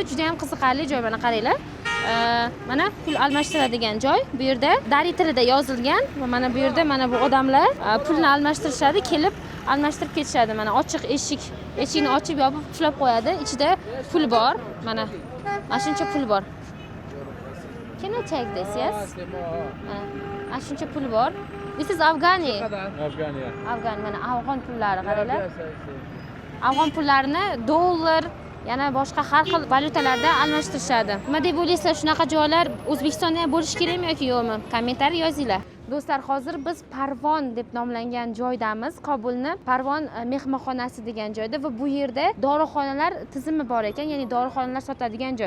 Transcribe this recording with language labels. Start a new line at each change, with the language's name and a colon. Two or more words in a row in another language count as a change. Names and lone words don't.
Uzbek: Juda ham qiziqarli joy, mana qaranglar. Mana pul almashtiradigan joy. Bu yerda dari tilida yozilgan va mana bu yerda mana bu odamlar pulni almashtirishadi, kelib almashtirib ketishadi. Mana ochiq eshik, eshikni ochib yopib ushlab qo'yadi. Ichida pul bor. Mana shuncha pul bor.
English: Can I take this? Yes.
Uzbek: Mana shuncha pul bor.
English: This is Afghani. Afghan,
Uzbek: mana afg'on pullari qaranglar. Afg'on pullarini dollar, yana boshqa har xil valyutalarda almashtirishadi. Nima deb o'ylaysizlar, shunaqa joylar O'zbekistonda ham bo'lishi kerakmi yoki yo'qmi? Kommentariy yozinglar. Do'stlar, hozir biz Parvon deb nomlangan joydamiz. Kobulni Parvon mehmonxonasi degan joyda va bu yerda dorixonalar tizimi bor ekan, ya'ni dorixonalar sotadigan joy.